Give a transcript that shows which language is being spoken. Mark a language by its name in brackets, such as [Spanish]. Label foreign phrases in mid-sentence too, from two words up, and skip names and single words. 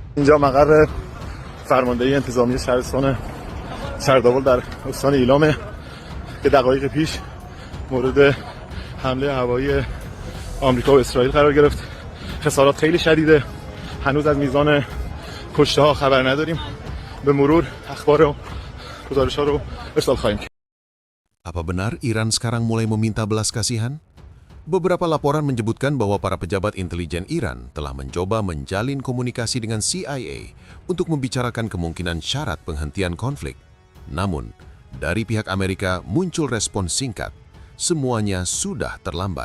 [Persian] اینجا مقر فرماندهی انتظامی شهرستان سردابل در استان ایلامه که دقایق پیش مورد حمله هوایی آمریکا و اسرائیل قرار گرفت. خسارات خیلی شدیده. هنوز از میزان کشته ها خبر نداریم. به مرور اخبار و گزارش ها رو ارسال خواهیم کرد. [Indonesian] Apa benar Iran sekarang mulai meminta belas kasihan? Beberapa laporan menyebutkan bahwa para pejabat intelijen Iran telah mencoba menjalin komunikasi dengan CIA untuk membicarakan kemungkinan syarat penghentian konflik. Namun, dari pihak Amerika muncul respons singkat, semuanya sudah terlambat.